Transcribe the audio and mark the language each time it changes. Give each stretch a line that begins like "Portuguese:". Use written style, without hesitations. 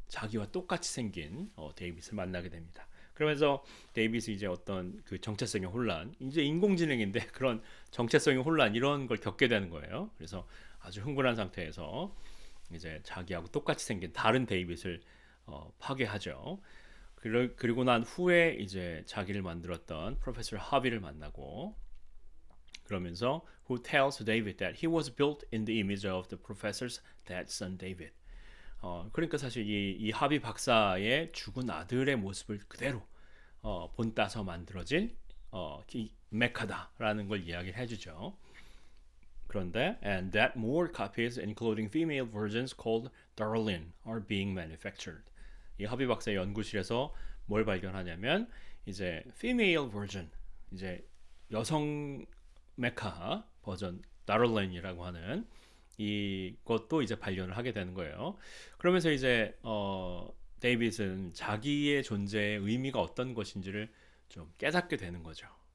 Korean: 자기와 똑같이 생긴 데이빗을 만나게 됩니다. 그러면서 데이빗이 이제 어떤 그 정체성의 혼란, 이제 인공지능인데 그런 정체성의 혼란 이런 걸 겪게 되는 거예요. 그래서 아주 흥분한 상태에서 이제 자기하고 똑같이 생긴 다른 데이빗을 파괴하죠. 그리고 난 후에 이제 자기를 만들었던 프로페서 하비를 만나고 그러면서
English: who tells David that he was built in the image of the professor's dead son David.
Korean: 그러니까 사실 이 하비 박사의 죽은 아들의 모습을 그대로 본따서 만들어진 이 메카다라는 걸 이야기를 해주죠. 그런데
English: and that more copies, including female versions called Darlin, are being manufactured.
Korean: 이 하비 박사의 연구실에서 뭘 발견하냐면 이제 female version, 이제 여성 메카 버전 다럴렌이라고 하는 이것도 이제 발견을 하게 되는 거예요. 그러면서 이제 데이빗은 자기의 존재의 의미가 어떤 것인지를 좀 깨닫게 되는 거죠.